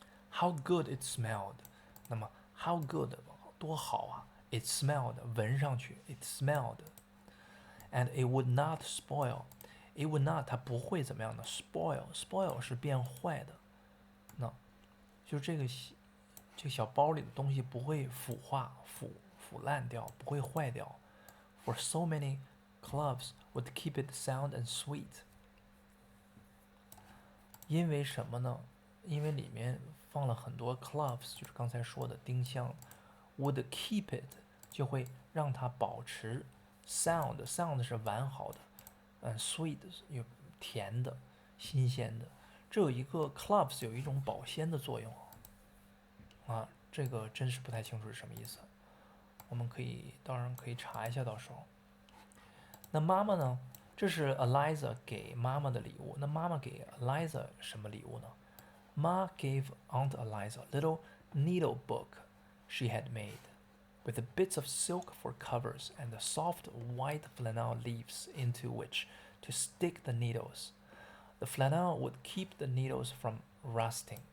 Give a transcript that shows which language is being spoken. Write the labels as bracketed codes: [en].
[en] How good it smelled！ [zh] 那么 [en] how good [zh] 多好啊 ！ [en] It smelled [zh] 闻上去 ， [en] it smelled，and it would not spoil。 It would not [zh] 它不会怎么样的 spoil 是变坏的，那就这个小包里的东西不会腐烂掉，不会坏掉。 [en] For so many cloves would keep it sound and sweet。 [zh] 因为什么呢？因为里面放了很多 cloves， 就是刚才说的丁香 ， [en] would keep it [zh] 就会让它保持 sound 是完好的，sweet 有甜的、新鲜的。这有一个 cloves 有一种保鲜的作用啊，这个真是不太清楚是什么意思。我们当然可以查一下，到时候。那妈妈呢？这是 Eliza 给妈妈的礼物。那妈妈给 Eliza 什么礼物呢？ [en] Ma gave Aunt Eliza a little needle book she had made, with the bits of silk for covers and the soft white flannel leaves into which to stick the needles. The flannel would keep the needles from rusting.